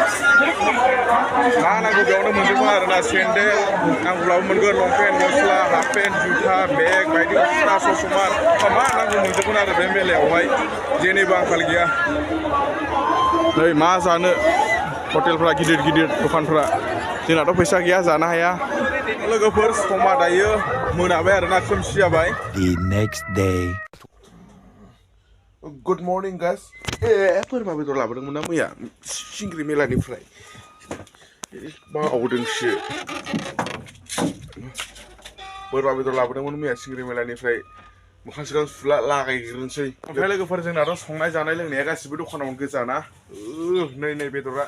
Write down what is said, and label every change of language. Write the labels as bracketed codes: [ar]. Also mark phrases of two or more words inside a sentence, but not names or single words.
[brx] मा नांगौ बेयावनो मोनजोबगोन आरोना सेन्देल नांगौब्लाबो मोनगोन लंपेन्ट गस्ला [en] half pant [brx] जुथा बेग बायदिसिना ससमा मा नांगौ मोनजोबगोन आरो बे मेलायावहाय जेनिबो आंखाल गैया नै मा जानो हटेलफ्रा गिदिर गिदिर दखानफ्रा जोंनाथ' फैसा गैया जानो हाया लोगोफोर समा दायो मोनाबाय आरोना खोमसि जाबाय [en] The next day. good morning guys [brx] बोरमा बेदर लाबोदोंमोन ना मैया सिंग्रि मेलानिफ्राय बावदोंसो बोरमा बेदर लाबोदोंमोन मैया सिंग्रि मेलानिफ्राय मोखां सिगां सुला लागायग्रोनोसै ओमफ्राय लोगोफोर जोंनाथ' संनाय जानाय लोंनाया गासिबो दखानावनो गोजाना नै बेदरा